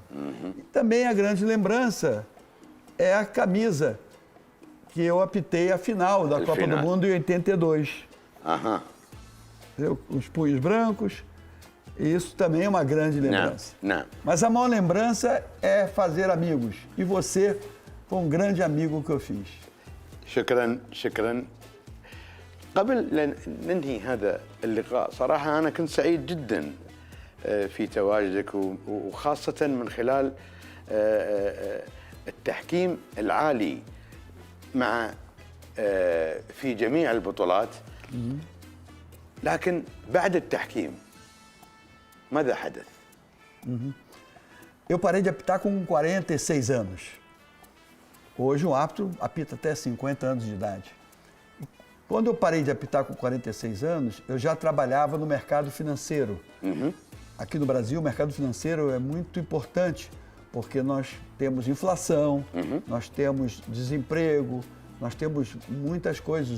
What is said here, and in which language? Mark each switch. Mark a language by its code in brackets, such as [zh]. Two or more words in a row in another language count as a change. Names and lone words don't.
[pt] E também a grande lembrança é a camisa que eu apitei a final da Copa do final. Mundo em 82. Aham. Os punhos brancos, e isso também é uma grande lembrança. Não. Mas a maior lembrança é fazer amigos. E você foi um grande amigo que eu fiz. [ar] شكرا. قبل أن ننهي هذا اللقاء صراحة أنا كنت سعيد جدا في تواجدك وخاصة من خلال التحكيم العالي مع في جميع البطولات. لكن بعد التحكيم ماذا حدث؟ [pt] Eu parei de apitar com 46 anos. Hoje o árbitro apita até 50 anos de idade. Quando eu parei de apitar com 46 anos, eu já trabalhava no mercado financeiro. Aqui no Brasil, o mercado financeiro é muito importante, porque nós temos inflação, nós temos desemprego, nós temos muitas coisas.